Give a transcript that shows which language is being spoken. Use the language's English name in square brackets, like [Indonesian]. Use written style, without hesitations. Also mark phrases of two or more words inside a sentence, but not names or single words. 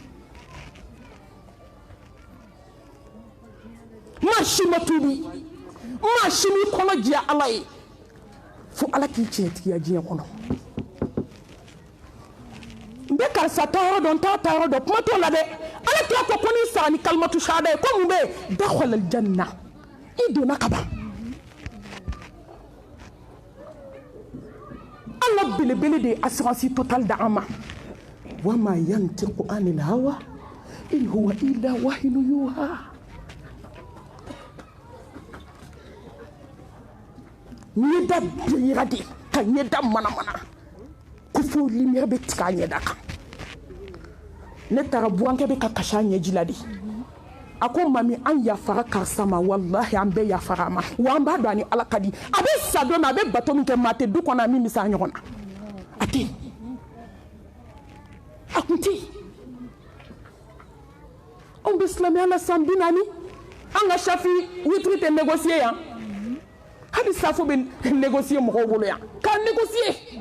[Bambara] maa si ma tubi maa si m'i kɔnɔ diya ala ye fo ala k'i tiɲɛtigiya diɲɛ kɔnɔ n bɛ karisa ta yɔrɔ dɔn n t'a ta yɔrɔ dɔn kuma t'o la dɛ ala tila ko n'i sara ni [Arabic] كلمة الشهادة [Bambara] ye ko mun bɛ yen [Arabic] دخل الجنة [Bambara] i donna ka ban ala belebele de ye [French] assurance totale [Bambara] da an ma [Arabic] وما ينطق عن الهوى إن هو إلا وحي يوحى [Bambara] ɲɛda bilenra de ka ɲɛda manamana ko fo lumière bɛ tigɛ a ɲɛda kan ne taara burankɛ bɛ ka kasi a ɲɛji la de a ko mami an yafara karisa ma wallahi an bɛɛ yafara a ma wa an b'a dɔn a ni ala ka di a bɛ sa don min a bɛ bato min kɛ maa tɛ du kɔnɔ a min bɛ se a ɲɔgɔn na a tɛ a kun tɛ anw bɛ silamɛya la san 40 an ka safi witiri tɛ négocier yan hali safo bɛ négocier mɔgɔw bolo yan k'a négocier